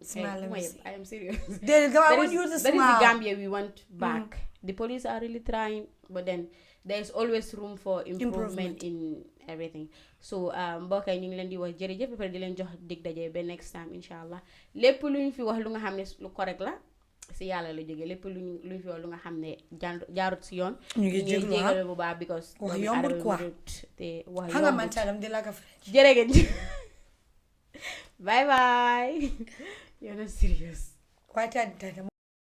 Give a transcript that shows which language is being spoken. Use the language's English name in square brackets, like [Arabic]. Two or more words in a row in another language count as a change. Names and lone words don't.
[English] Smile. I am serious. I want you to smile. That is the Gambia we want back. The police are really trying, but then there is always room for improvement in everything. [Wolof] So mbokk yi ñu ngi leen di wax jërëjëf ba pare di leen jox dig daje ba [English] next time [Wolof] inshallah lépp lu ñu fi wax lu nga xam ne lu correct la si yàlla la jógee lépp lu ñu fi wax lu nga xam ne jaarut si yoon ñu ngi jégalu bu baax because wax yombut quoi te wax yombut man talam di la ka jërë ngeen [English] bye bye you're not serious